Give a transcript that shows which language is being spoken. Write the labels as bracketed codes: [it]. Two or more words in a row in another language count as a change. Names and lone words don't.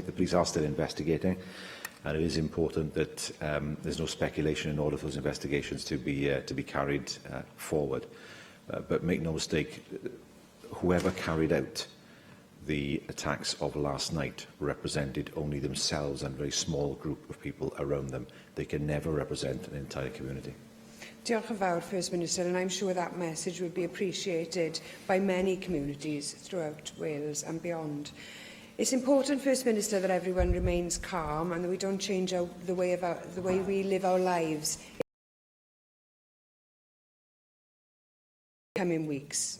[en] The police are still investigating, and it is important that there's no speculation in order for those investigations to be carried forward. But make no mistake, whoever carried out the attacks of last night represented only themselves and a very small group of people around them. They can never represent an entire community. [cy] Diolch yn fawr, [en] First Minister, and I'm sure that message would be appreciated by many communities throughout Wales and beyond. It's important, First Minister, that everyone remains calm and that we don't change the way we live our lives in coming weeks.